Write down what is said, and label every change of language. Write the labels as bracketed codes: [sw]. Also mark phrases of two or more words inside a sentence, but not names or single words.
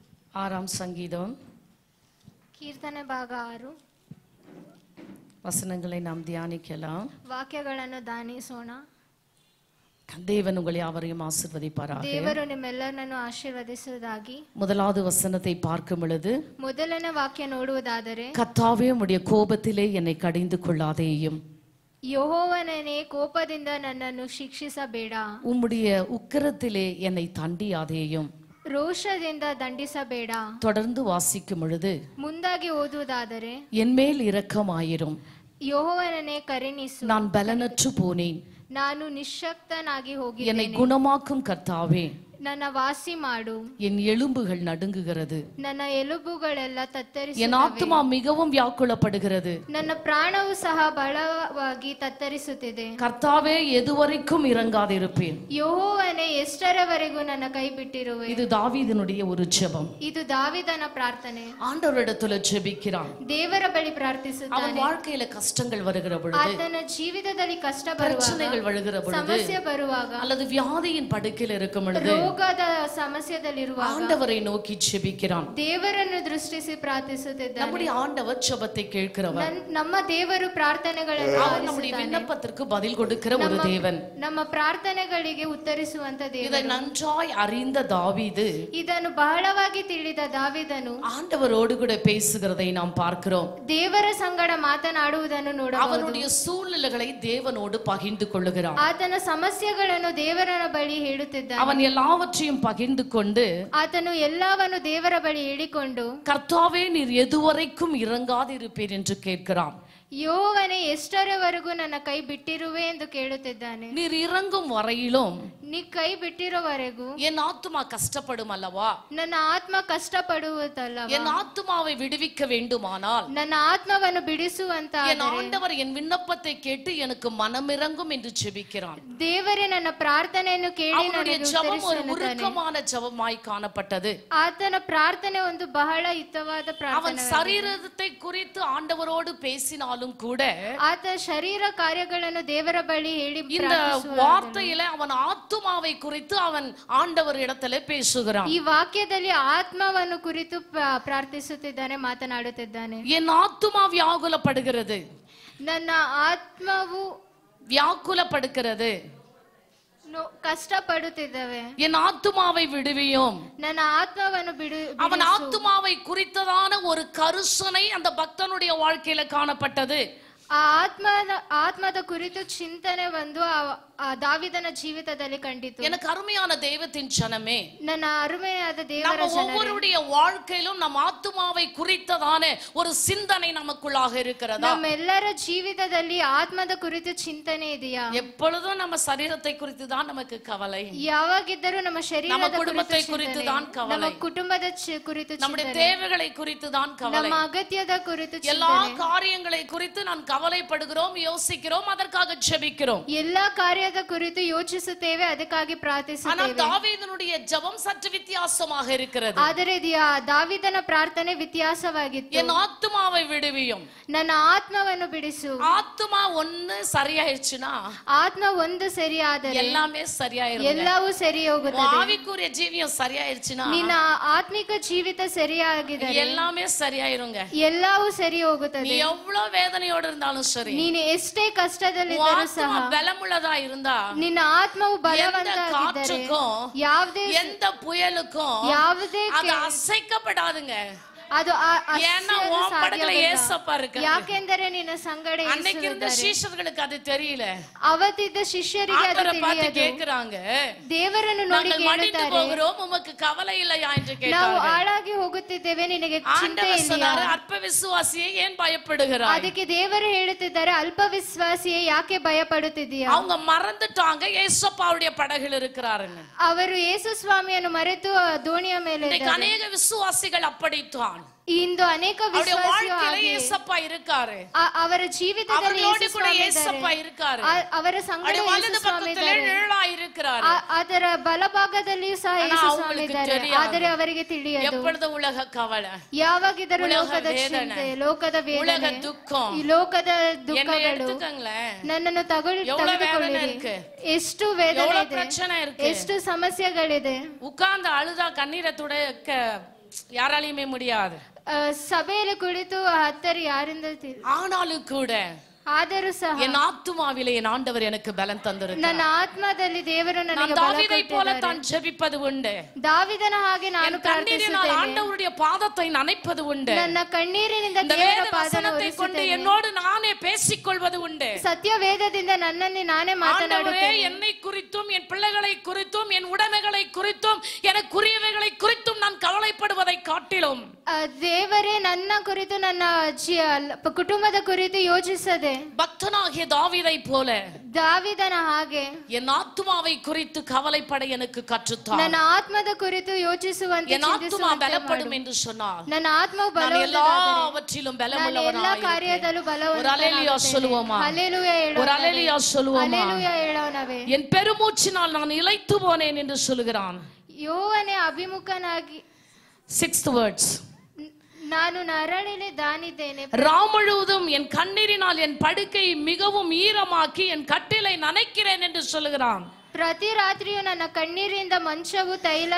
[ta] ஆறாம் சங்கீதம் [kn] ಕೀರ್ತನೆ ಭಾಗ 6 [ta] வசனங்களை நாம் தியானிக்கலாம். [kn] ವಾಕ್ಯಗಳನ್ನು ಧ್ಯಾನಿಸೋಣ. [ta] தேவன் உங்களை யாவரையும் ஆசீர்வதிப்பாராக. [kn] ದೇವರು ನಿಮ್ಮೆಲ್ಲರನ್ನು ಆಶೀರ್ವದಿಸುವುದಾಗಿ. [ta] முதலாவது வசனத்தை பார்க்கும் பொழுது [kn] ಮೊದಲನೇ ವಾಕ್ಯ ನೋಡುವುದಾದರೆ, [ta] கர்த்தாவே உம்முடைய கோபத்திலே என்னை கடிந்து கொள்ளாதேயும், [kn] ಯೆಹೋವನೇ ಕೋಪದಿಂದ ನನ್ನನ್ನು ಶಿಕ್ಷಿಸಬೇಡ, [ta] உம்முடைய உக்கிரத்திலே என்னை தண்டியாதேயும். [kn] ರೋಷದಿಂದ ದಂಡಿಸಬೇಡ. [ta] தொடர்ந்து வாசிக்கும் பொழுது [kn] ಮುಂದಾಗಿ ಓದುವುದಾದರೆ, [ta] என்மேல் இரக்கமாயிரும், [kn] ಯೆಹೋವನೇ ಕರುಣಿಸು, [ta] நான் பலனற்று போனேன், [kn] ನಾನು ನಿಶ್ಶಕ್ತನಾಗಿ [ta] என்னை [kn] ಹೋಗಿದ್ದೇನೆ, [ta] குணமாக்கும் கர்த்தாவே, [kn] ನನ್ನ ವಾಸಿ ಮಾಡು, [ta] என் எலும்புகள் நடுங்குகிறது, [kn] ನನ್ನ ಎಲುಬುಗಳೆಲ್ಲ [ta] என் [kn] ತತ್ತರಿಸುತ್ತವೆ, [ta] ஆத்துமா மிகவும் வியாக்குலப்படுகிறது, [kn] ನನ್ನ ಪ್ರಾಣವು ಸಹ ಬಲವಾಗಿ ತತ್ತರಿಸುತ್ತಿದೆ. [ta] கர்த்தாவே எதுவரைக்கும் இறங்காதிருப்பேன். [kn] ಯೆಹೋವನೇ ಎಷ್ಟರವರೆಗೂ ನನ್ನ ಕೈ ಬಿಟ್ಟಿರುವೆ. [ta] இது தாவீதினுடைய ஒரு ஜெபம். [kn] ಇದು ದಾವಿದನ ಪ್ರಾರ್ಥನೆ. [ta] ஆண்டவரிடத்துல ஜெபிக்கிறான். [kn] ದೇವರ ಬಳಿ [ta] அவன் [kn] ಪ್ರಾರ್ಥಿಸುತ್ತಾನೆ. [ta] வாழ்க்கையில கஷ்டங்கள் வருகிற பொழுது, [kn] ಆತನ ಜೀವಿತದಲ್ಲಿ ಕಷ್ಟ [ta] பிரச்சனைகள் [kn] ಬರುವಾಗ, [ta] வருகிற பொழுது, [kn] ಸಮಸ್ಯೆ ಬರುವಾಗ, [ta] அல்லது வியாதியின் படுக்கையில் இருக்கும் பொழுது [kn] ರೋಗದ ಸಮಸ್ಯೆದಲ್ಲಿರುವಾಗ [ta] ஆண்டவரை நோக்கி ஜெபிக்கிறான். [kn] ದೇವರನ್ನು ದೃಷ್ಟಿಸಿ ಪ್ರಾರ್ಥಿಸುತ್ತಿದ್ದಾನೆ. [ta] நம்முடைய ஆண்டவர் ஜெபத்தை கேட்கிறவர். [kn] ನಮ್ಮ ದೇವರು ಪ್ರಾರ್ಥನೆಗಳನ್ನು [ta] அவர் நம்முடைய விண்ணப்பத்திற்கு பதில் கொடுக்கிற ஒரு தேவன். [kn] ನಮ್ಮ ಪ್ರಾರ್ಥನೆಗಳಿಗೆ ಉತ್ತರಿಸುವಂತ [ta] இதை [kn] ದೇವರು. [ta] நன்றாய் அறிந்த தாவீது [kn] ಇದನ್ನು ಬಹಳವಾಗಿ ತಿಳಿದ ದಾವಿದನು [ta] ஆண்டவரோடு கூட பேசுகிறதை நாம் பார்க்கிறோம். [kn] ದೇವರ ಸಂಗಡ ಮಾತನಾಡುವುದನ್ನು ನೋಡಬಹುದು. [ta] அவனுடைய சூழ்நிலைகளை தேவனோடு பகிர்ந்து கொள்ளுகிறான். [kn] ಆತನ ಸಮಸ್ಯೆಗಳನ್ನು ದೇವರನ ಬಳಿ ಹೇಳುತ್ತಿದ್ದಾನೆ. [ta] அவன் எல்லாவற்றையும் பகிர்ந்து கொண்டு, [kn] ಆತನು ಎಲ್ಲವನ್ನು ದೇವರ ಬಳಿ ಹೇಳಿಕೊಂಡು, [ta] கர்த்தாவே நீர் எதுவரைக்கும் இறங்காதிருப்பீர் என்று கேட்கிறான். [kn] ಯೆಹೋವನೇ ಎಷ್ಟರವರೆಗೂ ನನ್ನ ಕೈ ಬಿಟ್ಟಿರುವೆ ಎಂದು ಕೇಳುತ್ತಿದ್ದಾನೆ. [ta] நீர் இறங்கும் வரையிலும் [kn] ನೀ ಕೈ ಬಿಟ್ಟಿರೋವರೆಗೂ [ta] என் ஆத்துமா கஷ்டப்படும் அல்லவா, [kn] ನನ್ನ ಆತ್ಮ ಕಷ್ಟಪಡುವುದಲ್ಲವಾ, [ta] என் ஆத்துமாவை விடுவிக்க வேண்டுமானால் [kn] ನನ್ನ ಆತ್ಮವನ್ನು ಬಿಡಿಸುವಂತ [ta] என் ஆண்டவர் என் விண்ணப்பத்தை கேட்டு எனக்கு மனமிறங்கும் என்று ஜெபிக்கிறான். [kn] ದೇವರೇ ನನ್ನ ಪ್ರಾರ್ಥನೆಯನ್ನು ಕೇಳಿ [ta] அவனுடைய [kn] ನನಗೆ [ta] ஜெபம் ஒரு [kn] ಉತ್ತರಿಸುತ್ತಾನೆ. [ta] உருக்கமான ஜெபமாய் காணப்பட்டது. [kn] ಆತನ ಪ್ರಾರ್ಥನೆ ಒಂದು ಬಹಳ ಹಿತವಾದ [ta] அவன் [kn] ಪ್ರಾರ್ಥನೆ. [ta] சரீரத்தை குறித்து ஆண்டவரோடு பேசினாலும் கூட [kn] ಆತ ಶರೀರ ಕಾರ್ಯಗಳನ್ನು ದೇವರ ಬಳಿ ಹೇಳಿ [ta] இந்த வார்த்தையில அவன் ஆத்துமாவை குறித்து அவன் ஆண்டவர் இடத்துல பேசுகிறான். [kn] ಈ ವಾಕ್ಯದಲ್ಲಿ ಆತ್ಮವನ್ನು ಕುರಿತು ಪ್ರಾರ್ಥಿಸುತ್ತಿದ್ದಾನೆ, ಮಾತನಾಡುತ್ತಿದ್ದಾನೆ. [ta] என் ஆத்துமா வியாகுலப்படுகிறது, [kn] ನನ್ನ ಆತ್ಮವು [ta] வியாக்குலப்படுகிறது, [kn] ಕಷ್ಟಪಡುತ್ತಿದ್ದಾವೆ, [ta] என் ஆத்துமாவை விடுவியும். [kn] ನನ್ನ ಆತ್ಮವನ್ನು [ta] அவன் ஆத்துமாவை குறித்ததான ஒரு கருசனை அந்த பக்தனுடைய வாழ்க்கையில காணப்பட்டது. [kn] ಆ ಆತ್ಮದ ಕುರಿತು ಚಿಂತನೆ ಒಂದು ಆ ದಾವಿದನ ಜೀವಿತದಲ್ಲಿ ಕಂಡಿತು. [ta] எனக்கு அருமையான தெய்வத்தின் ஜனமே, [kn] ನನ್ನ ಅರುಮೆಯಾದ ದೇವರ [ta] நம்ம [kn] ಜನರೇ, [ta] ஒவ்வொருடைய வாழ்க்கையிலும் நம் ஆத்துமாவை குறித்ததான ஒரு சிந்தனை நமக்குள்ளாக இருக்கிறதா? [kn] ನಮ್ಮೆಲ್ಲರ ಜೀವಿತದಲ್ಲಿ ಆತ್ಮದ ಕುರಿತು ಚಿಂತನೆ ಇದೆಯಾ? [ta] எப்பொழுதும் நம்ம சரீரத்தை குறித்து தான் நமக்கு கவலை, [kn] ಯಾವಾಗಿದ್ದರೂ ನಮ್ಮ ಶರೀರದ [ta] நம்ம குடும்பத்தை குறித்து [kn] ಚಿಂತನೆ, [ta] தான் கவலை, [kn] ನಮ್ಮ ಕುಟುಂಬದ ಕುರಿತು [ta] நம்முடைய [kn] ಚಿಂತನೆ, [ta] தேவைகளை குறித்து தான் கவலை, [kn] ನಮ್ಮ ಅಗತ್ಯದ ಕುರಿತು [ta] எல்லா [kn] ಚಿಂತನೆ, [ta] காரியங்களை குறித்து நாம் கவலைப்படுகிறோம், யோசிக்கிறோம், அதற்காக ஜெபிக்கிறோம். [kn] ಎಲ್ಲಾ ಕಾರ್ಯದ ಕುರಿತು ಯೋಚಿಸುತ್ತೇವೆ, ಅದಕ್ಕಾಗಿ [ta] ஆனால் [kn] ಪ್ರಾರ್ಥಿಸುತ್ತೇವೆ. [ta] தாவீದனுடைய ஜெபம் சற்று வித்தியாசமாக இருக்கிறது. [kn] ಆದರೆ ದಾವಿದನ ಪ್ರಾರ್ಥನೆ ವ್ಯತ್ಯಾಸವಾಗಿತ್ತು. [ta] என் ஆத்துமாவை விடுவியும். [kn] ನನ್ನ ಆತ್ಮವನ್ನು ಬಿಡಿಸು. [ta] ஆத்துமா ஒண்ணு சரியாயிடுச்சுன்னா [kn] ಆತ್ಮ ಒಂದು ಸರಿಯಾದರೆ [ta] எல்லாமே சரியாயிரும். [kn] ಎಲ್ಲವೂ ಸರಿ ಹೋಗುತ್ತದೆ. [ta] ஆவிக்குரிய ஜீவியம் சரியாயிடுச்சுன்னா [kn] ನಿನ್ನ ಆತ್ಮಿಕ ಜೀವಿತ ಸರಿಯಾಗಿದೆ, [ta] எல்லாமே சரியாயிருங்க. [kn] ಎಲ್ಲವೂ ಸರಿ [ta] நீ [kn] ಹೋಗುತ್ತದೆ. [ta] எவ்வளவு வேதனையோடு இருந்தாலும் சரி, [kn] ನೀನು ಎಷ್ಟೇ ಕಷ್ಟದಲ್ಲಿದ್ದರೂ ಸಹ, [ta] ஆத்மா பலமுள்ளதா இருந்தா [kn] ನಿನ್ನ ಆತ್ಮವು [ta] எந்த [kn] ಬಲವಂತವಾಗಿದ್ದರೆ [ta] காற்றுக்கும் [kn] ಯಾವುದೇ [ta] எந்த புயலுக்கும் [kn] ಯಾವುದೇ [ta] அது அசைக்கப்படாதுங்க. [kn] ಅದು [ta] ஏன்னா உன் படகுல ஏசப்பா இருக்காரு. [kn] ಯಾಕೆಂದರೆ ನಿನ್ನ ಸಂಗಡ [ta] அன்னைக்கு இருந்த சீஷர்களுக்கு அது தெரியல. [kn] ಅವತ್ತಿದ್ದ ಶಿಷ್ಯರಿಗೆ ಅದು [ta] ஆண்டவரை பார்த்து [kn] ತಿಳಿಯದು. [ta] கேக்குறாங்க, [kn] ದೇವರನ್ನು ನೋಡಿ [ta] நாங்கள் மடிந்து [kn] ಕೇಳುತ್ತಾರೆ, [ta] போகிறோம், உமக்கு கவலை இல்லையா என்று [kn] ನಾವು [ta] கேட்டாங்க. [kn] ಹಾಳಾಗಿ ಹೋಗುತ್ತಿದ್ದೇವೆ, ನಿನಗೆ ಚಿಂತೆ [ta] ஆண்டவர் [kn] ಇಲ್ಲ. [ta] சொன்னாரு, அற்ப விசுவாசியே ஏன் பயப்படுகிறாய்? [kn] ಅದಕ್ಕೆ ದೇವರು ಹೇಳುತ್ತಿದ್ದಾರೆ, ಅಲ್ಪ ವಿಶ್ವಾಸಿಯೇ ಯಾಕೆ ಭಯ ಪಡುತ್ತಿದ್ದೀಯಾ? [ta] அவங்க மறந்துட்டாங்க ஏசப்பாவுடைய படகுல இருக்கிறாருன்னு. [kn] ಅವರು ಯೇಸು ಸ್ವಾಮಿಯನ್ನು ಮರೆತು ದೋಣಿಯ ಮೇಲೆ [ta] இன்னைக்கு [kn] ಇದ್ದಾರೆ. [ta] அநேக விசுவாசிகள் அப்படித்தான். [kn] ಇಂದು ಅನೇಕ [ta] அவருடைய [kn] ವಿಶ್ವಾಸಿಗಳು [ta] வாழ்க்கையில [kn] ಹಾಗೆ. [ta] ஏசப்பா இருக்காரு, [kn] ಅವರ ಜೀವಿತದಲ್ಲಿ [ta] அவர்களோடு [kn] ಯೇಸು [ta] கூட [kn] ಸ್ವಾಮಿ [ta] ஏசப்பா [kn] ಇದ್ದಾರೆ. [ta] இருக்காரு, [kn] ಅವರ ಸಂಗಡ [ta] அவருடைய [kn] ಯೇಸು [ta] வலது [kn] ಸ್ವಾಮಿ [ta] பக்கத்திலே [kn] ಇದ್ದಾರೆ. [ta] நிழலா இருக்கிறாரு. [kn] ಅದರ ಬಲಭಾಗದಲ್ಲಿಯೂ ಸಹ [ta] ஆனா [kn] ಯೇಸು ಸ್ವಾಮಿ [ta] அவங்களுக்கு [kn] ಇದ್ದಾರೆ. [ta] தெரியாது. [kn] ಆದರೆ ಅವರಿಗೆ ತಿಳಿಯದು, [ta] எப்பொழுது உலக கவலை, [kn] ಯಾವಾಗಿದ್ದರೂ [ta] உலக [kn] ಲೋಕದ [ta] வேதனை, [kn] ಚಿಂತೆ, ಲೋಕದ [ta] உலக [kn] ವೇದನೆ, [ta] துக்கம், [kn] ಈ ಲೋಕದ [ta] என்னை [kn] ದುಃಖಗಳು [ta] எடுத்துக்கங்களேன். [kn] ನನ್ನನ್ನು [ta] எவ்வளவு வேதனை [kn] ತೆಗೆದುಕೊಳ್ಳಿರಿ. [ta] இருக்கு, [kn] ಎಷ್ಟು ವೇದನೆ [ta] எவ்வளவு [kn] ಇದೆ, [ta] பிரச்சனை இருக்கு. [kn] ಎಷ್ಟು ಸಮಸ್ಯೆಗಳಿದೆ. [ta] உட்கார்ந்து அழுதா கண்ணீரை துடைக்க யாராலையுமே முடியாது. [kn] ಸಭೆಯಲ್ಲಿ ಕುಳಿತು ಹತ್ತರು ಯಾರಿಂದ [ta] ஆனாலும் கூட [kn] ಆದರೂ ಸಹ [ta] என் ஆத்துமாவிலே என் ஆண்டவர் எனக்கு பலன் தந்திருக்கிறார். [kn] ನನ್ನ ಆತ್ಮದಲ್ಲಿ ದೇವರು ನನಗೆ [ta] நான் தாவீதை போல தான் ஜெபிப்பது உண்டு. [kn] ದಾವಿದನ ಹಾಗೆ ನಾನು [ta] கண்ணீரினால் ஆண்டவருடைய பாதத்தை நனைப்பது உண்டு. [kn] ನನ್ನ ಕಣ್ಣೀರಿನಿಂದ [ta] இந்த [kn] ದೇವರ [ta] வேத [kn] ಪಾದವನ್ನು [ta] வசனத்தை கொண்டு என்னோடு நானே பேசிக்கொள்வது உண்டு. [kn] ಸತ್ಯ ವೇದದಿಂದ ನನ್ನಲ್ಲಿ ನಾನೇ ಮಾತನಾಡುತ್ತೇನೆ. [ta] என்னை குறித்தும் என் பிள்ளைகளை குறித்தும் என் உடைமைகளை குறித்தும் எனக்குரியவைகளை குறித்தும் நான் கவலைப்படுவதை காட்டிலும் [kn] ದೇವರೇ ನನ್ನ ಕುರಿತು ನನ್ನ ಕುಟುಂಬದ ಕುರಿತು ಯೋಚಿಸದೆ [ta] பக்தனாகிய தாவீதை போல [kn] ದಾವಿದನ ಹಾಗೆ [ta] என் ஆத்துமாவை குறித்து கவலைப்பட எனக்கு கற்றுத்தார். [kn] ನನ್ನ ಆತ್ಮದ ಕುರಿತು ಯೋಚಿಸುವಂತೆ [ta] என் ஆத்துமா பலப்படும் என்று சொன்னார். [kn] ನನ್ನ ಆತ್ಮವು [ta] எல்லாவற்றிலும் பலமுள்ளவனாய் [kn] ಎಲ್ಲ ಕಾರ್ಯದಲ್ಲೂ [ta] ஒரு அல்லேலூயா சொல்லுவோமா? [kn] ஹல்லேலூயா ಹೇಳೋಣ. [ta] ஒரு அல்லேலூயா சொல்லுவோமா? [kn] ஹல்லேலூயா ಹೇಳೋಣವೇ. [ta] என் பெருமூச்சினால் நான் இளைத்து போனேன் என்று சொல்லுகிறான். [kn] ಯೋವನೇ ಅಭಿಮುಖನಾಗಿ [en] 6th words. [kn] ನಾನು ನರಳಿலே ದಾನಿದ್ದೇನೆ. [ta] ராமுழுவதும் என் கண்ணீரினால் என் படுக்கை மிகவும் ஈரமாக்கி என் கட்டிலை நனைக்கிறேன் என்று சொல்லுகிறான். [kn] ಪ್ರತಿ ರಾತ್ರಿಯೂ ನನ್ನ ಕಣ್ಣೀರಿಂದ ಮಂಚವು ತೈಲ